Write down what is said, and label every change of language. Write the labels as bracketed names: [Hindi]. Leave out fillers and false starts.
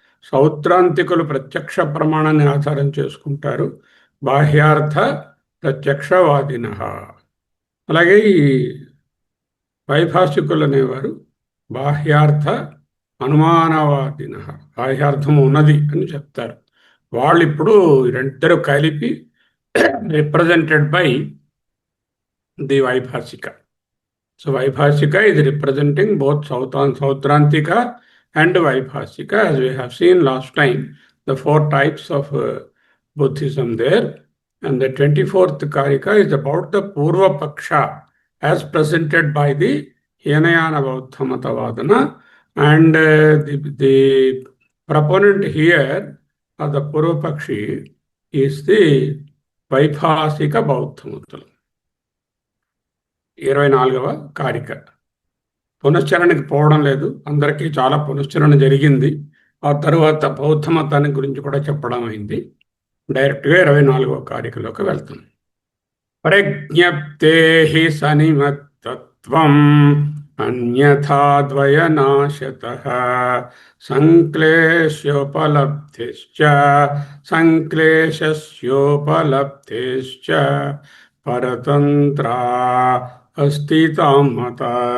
[Telugu] సౌత్రాంతికులు ప్రత్యక్ష ప్రమాణాన్ని ఆధారం చేసుకుంటారు, బాహ్యార్థ ప్రత్యక్షవాదిన. అలాగే ఈ వైభాషికులు అనేవారు బాహ్యార్థ అనుమానవాదిన, బాహ్యార్థము ఉన్నది అని చెప్తారు. వాళ్ళు ఇప్పుడు 2 కలిపి [English] represented by the Vaibhashika. So Vaibhashika is representing both Sautrantika and Vaibhashika, as we have seen last time, the 4 types of Buddhism there. And the 24th Karika is about the Purva Paksha as presented by the Hinayana Bauddhamata Vadana. And the proponent here of the Purva Pakshi is the [Telugu] వైభాషిక బౌద్ధమతులు. 24వ కారిక. పునశ్చరణకి పోవడం లేదు, అందరికీ చాలా పునశ్చరణ జరిగింది. ఆ తరువాత బౌద్ధ మతాన్ని గురించి కూడా చెప్పడం అయింది. డైరెక్ట్గా 24వ కారికలోకి వెళ్తాం. [Sanskrit] ప్రజ్ఞప్తే హి సనిమత్తత్వం అన్యథాద్వయనాశతః సంక్లేశోపలబ్ధిశ్చ సంక్లేశస్యోపలబ్ధిశ్చ పరతంత్రా అస్థితాం మతా.